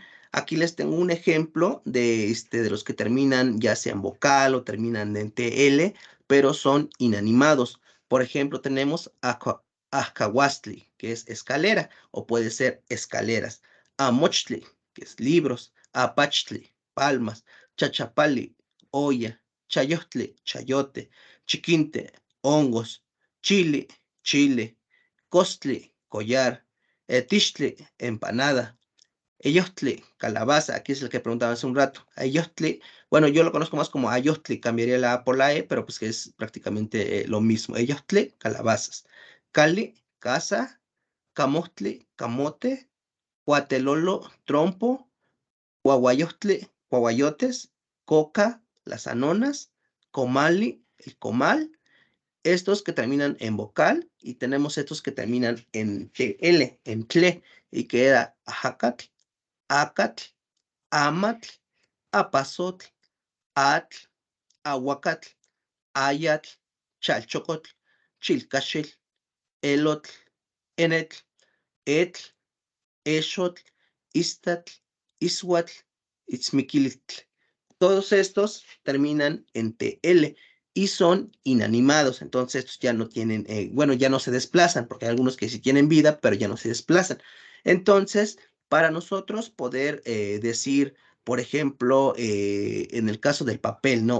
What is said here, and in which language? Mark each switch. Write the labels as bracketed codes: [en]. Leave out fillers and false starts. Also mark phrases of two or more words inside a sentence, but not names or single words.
[es] Aquí les tengo un ejemplo de los que terminan ya sea en vocal o terminan en TL, pero son inanimados. Por ejemplo, tenemos Ahkawastli, que es escalera, o puede ser escaleras. Amochtli, que es libros. Apachtli, palmas. Chachapali, olla. Chayotli, chayote. Chiquinte, hongos. Chile, chile. Costli, collar. Tixtli, empanada. Eyostli, calabaza, aquí es el que preguntaba hace un rato. Eyostli, bueno, yo lo conozco más como ayostli, cambiaría la A por la E, pero pues que es prácticamente lo mismo. Eyostli, calabazas. Cali, casa. Camostli, camote. Huatelolo, trompo. Guaguayostli, guaguayotes. Coca, las anonas. Comali, el comal. Estos que terminan en vocal y tenemos estos que terminan en TL, en tle, y queda [nah] ajacatl, acatl, amatl, apazotl, atl, aguacatl, ayatl, chalchocotl, chilcachil, elotl, enetl, etl, exotl, istatl, ishuatl, itzmiquilitl. [es] Todos estos terminan en TL y son inanimados, entonces estos ya no tienen, bueno, ya no se desplazan, porque hay algunos que sí tienen vida, pero ya no se desplazan. Entonces, para nosotros poder decir, por ejemplo, en el caso del papel, ¿no?